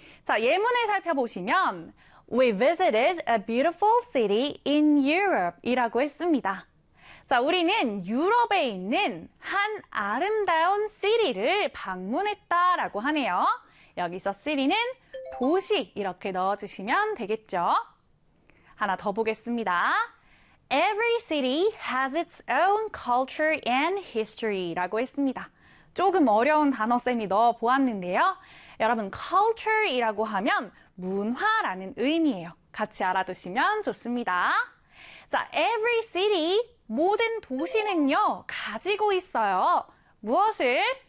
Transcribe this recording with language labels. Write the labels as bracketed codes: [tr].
[en] 자, 예문을 살펴보시면 We visited a beautiful city in Europe 이라고 했습니다. [ko] 자, 우리는 유럽에 있는 한 아름다운 시리를 방문했다라고 하네요. 여기서 시리는 도시 이렇게 넣어주시면 되겠죠. 하나 더 보겠습니다. [en] Every city has its own culture and history 라고 했습니다. [ko] 조금 어려운 단어쌤이 넣어보았는데요. 여러분, culture이라고 하면 문화라는 의미예요. 같이 알아두시면 좋습니다. 자, every city 모든 도시는요, 가지고 있어요. 무엇을?